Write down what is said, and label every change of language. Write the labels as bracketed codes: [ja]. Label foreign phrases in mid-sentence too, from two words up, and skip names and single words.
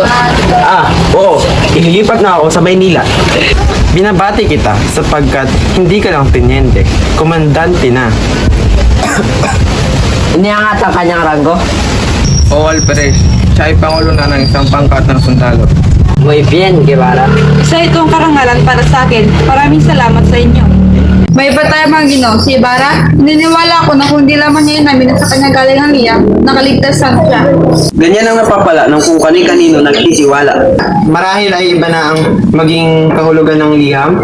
[tl] Oo. Ililipat na ako sa Maynila. Binabati kita sapagkat hindi ka lang tenyente, komandante na. Iniangat ang kanyang ranggo. O Alperes, siya ay pangulo na ng isang pangkat ng sundalo. [es] Muy bien, Guevara. [tl] Isa itong karangalan para sa akin. Maraming salamat sa inyo. May iba tayo mga Ginoo, si Ibarra. Naniniwala ako na kung di lamang niya namin at sa kanya galing ang liyak, nakaligtasan siya. Ganyan ang napapala ng kung kani-kanino nagtitiwala. Marahil ay iba na ang maging kahulugan ng liham.